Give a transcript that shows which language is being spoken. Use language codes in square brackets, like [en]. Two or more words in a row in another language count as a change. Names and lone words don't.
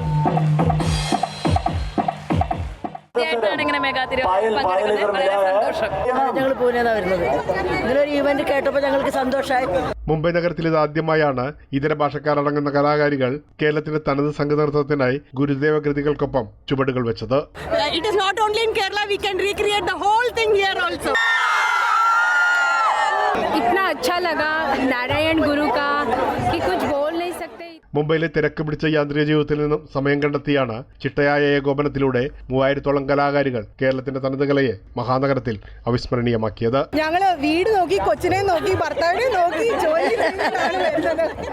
[ml] ഞങ്ങൾ പൂനെന്നാണ് വരുന്നത്. ഇങ്ങനെ ഒരു ഇവന്റ് കേട്ടപ്പോൾ ഞങ്ങൾക്ക് സന്തോഷമായി. മുംബൈ നഗരത്തിൽ ഇത് ആദ്യമായാണ് ഇതര ഭാഷക്കാരടങ്ങുന്ന കലാകാരികൾ കേരളത്തിന്റെ തനത് സംഗീതനൃത്തത്തിനായി ഗുരുദേവ കൃതികൾക്കൊപ്പം ചുവടുകൾ വെച്ചത്. [en] It is not only in Kerala, we can recreate the whole thing here also. [hi] इतना अच्छा लगा नारायण गुरु का कि कुछ बोल नहीं सकते. [ml] മുംബൈയിലെ തിരക്ക് പിടിച്ച യാന്ത്രിക ജീവിതത്തിൽ നിന്നും സമയം കണ്ടെത്തിയാണ് ചിട്ടയായ ഏകോപനത്തിലൂടെ 3000-ഓളം കലാകാരികൾ കേരളത്തിന്റെ തനത് കലയെ മഹാനഗരത്തിൽ അവിസ്മരണീയമാക്കിയത്. ഞങ്ങള് വീട് നോക്കി, കൊച്ചിനെ നോക്കി, ഭർത്താവിനെ നോക്കി ജോലി ചെയ്യുന്നതാണ് വരുന്നത്.